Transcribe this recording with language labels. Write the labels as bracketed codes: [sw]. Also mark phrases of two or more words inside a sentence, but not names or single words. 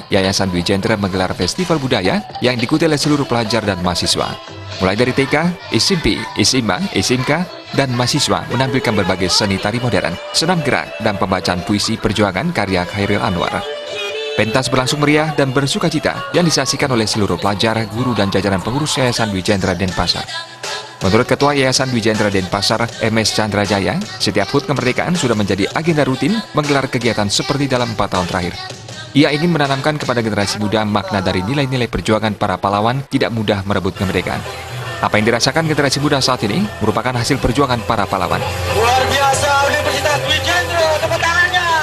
[id] Yayasan Dwi Jendra menggelar festival budaya yang diikuti oleh seluruh pelajar dan mahasiswa. Mulai dari TK, SMP, SMA, SMK, dan mahasiswa menampilkan berbagai seni tari modern, senam gerak, dan pembacaan puisi perjuangan karya Khairil Anwar. Pentas berlangsung meriah dan bersukacita yang disaksikan oleh seluruh pelajar, guru, dan jajaran pengurus Yayasan Dwi Jendra Denpasar. Menurut Ketua Yayasan Dwi Jendra Denpasar, MS Chandra Jaya, setiap HUT kemerdekaan sudah menjadi agenda rutin menggelar kegiatan seperti dalam 4 tahun terakhir. Ia ingin menanamkan kepada generasi muda makna dari nilai-nilai perjuangan para pahlawan tidak mudah merebut kemerdekaan. Apa yang dirasakan generasi muda saat ini merupakan hasil perjuangan para pahlawan. Luar biasa Universitas Dwi Jendra, tepuk tangannya.